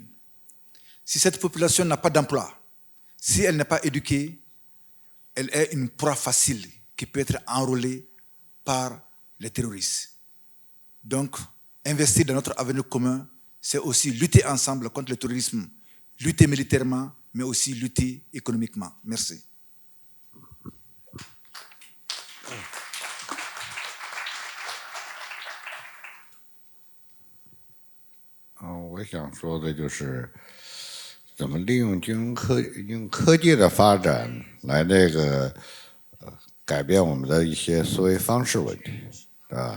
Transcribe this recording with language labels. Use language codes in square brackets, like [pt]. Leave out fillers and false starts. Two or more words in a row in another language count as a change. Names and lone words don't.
[fr] Si cette population n'a pas d'emploi, si elle n'est pas éduquée, elle est une proie facile qui peut être enrôlée par les terroristes. Donc, investir dans notre avenir commun, c'est aussi lutter ensemble contre le terrorisme, lutter militairement, mais aussi lutter économiquement. Merci. [zh] 我想说的就是怎么利用科技的发展来改变我们的一些思维方式问题，对吧？